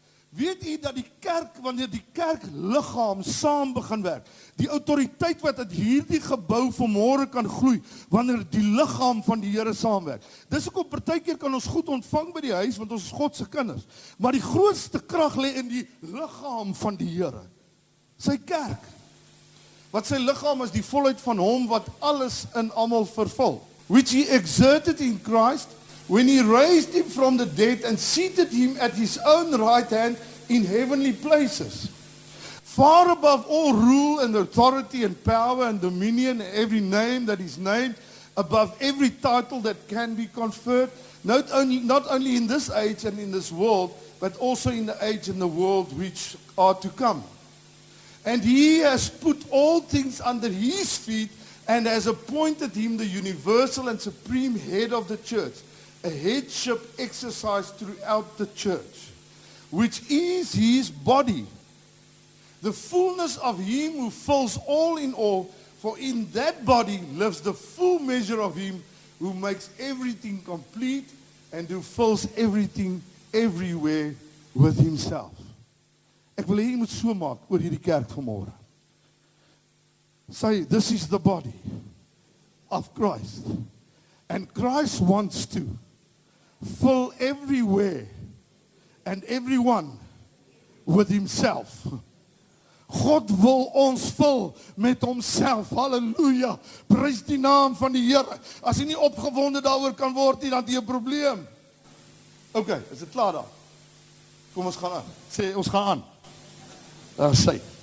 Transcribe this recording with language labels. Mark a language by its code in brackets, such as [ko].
[af] Weet jy dat die kerk, wanneer die kerkliggaam saam begin werk, die autoriteit wat uit hierdie gebou vanmôre kan groei, wanneer die liggaam van die Here saamwerk. Dis hoekom partykeer kan ons goed ontvang by die huis, want ons is God se kinders. Maar die grootste krag lê in die liggaam van die Here, sy kerk. Wat sy liggaam is die volheid van hom wat alles in almal vervul. [en] Which he exerted in Christ, when he raised him from the dead and seated him at his own right hand in heavenly places, far above all rule and authority and power and dominion and every name that is named, above every title that can be conferred, not only in this age and in this world, but also in the age and the world which are to come. And he has put all things under his feet and has appointed him the universal and supreme head of the church, a headship exercised throughout the church, which is his body, The fullness of him who fills all in all, for in that body lives the full measure of him who makes everything complete and who fills everything everywhere with himself. [af] Ek wil hê jy moet so maak oor hierdie kerk vanmôre. [en] Say, this is the body of Christ. And Christ wants to fill everywhere and everyone with himself. [af] God wil ons vul met homself. Halleluja. Prys die naam van die Here. As jy nie opgewonde daaroor kan word nie, dan het jy 'n probleem. OK, is dit klaar daar? Kom ons gaan aan. Sê ons gaan aan. Daar sê.